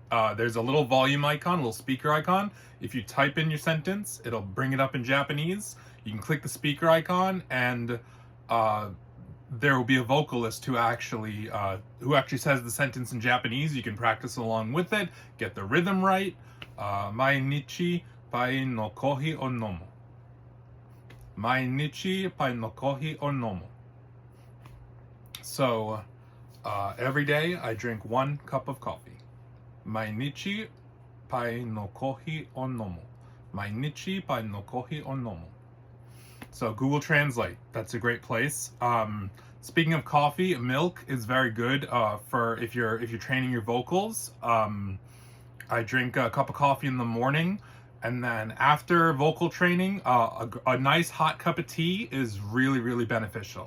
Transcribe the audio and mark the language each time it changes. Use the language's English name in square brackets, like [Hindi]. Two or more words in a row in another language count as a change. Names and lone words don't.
[English] There's a little volume icon, a little speaker icon. If you type in your sentence, it'll bring it up in Japanese. You can click the speaker icon, and there will be a vocalist who actually says the sentence in Japanese. You can practice along with it, get the rhythm right. [Japanese] 毎日杯のコーヒーを飲む. 毎日杯のコーヒーを飲む. [English] So, every day I drink 1 cup of coffee. [Japanese] 毎日杯のコーヒーを飲む. 毎日杯のコーヒーを飲む. [English] So Google Translate, that's a great place. Speaking of coffee, milk is very good for if you're training your vocals. I drink a cup of coffee in the morning, and then after vocal training, a nice hot cup of tea is really, really beneficial.